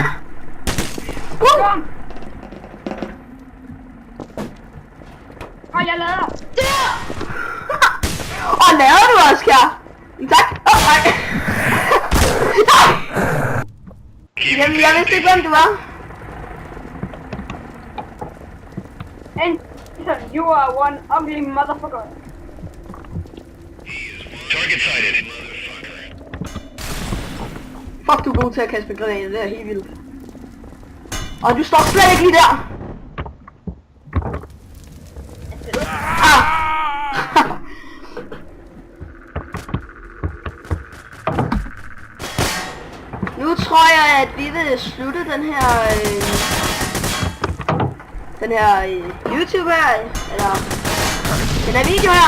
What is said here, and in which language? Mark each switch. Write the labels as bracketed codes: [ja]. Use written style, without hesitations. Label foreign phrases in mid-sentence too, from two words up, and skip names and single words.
[da] Kom. Og jeg lader. Og laver du, Oscar? Tak! Nej! Nej! Jamen, jeg vidste ikke, hvem du var. [en] Anton, you are one ugly motherfucker. Target sighted. [da] Fuck, du er god til at kaste med granater, det er helt vildt. Og du står slet ikke lige der! Ah! Nu tror jeg, at vi vil slutte den her YouTube her, eller den her video her.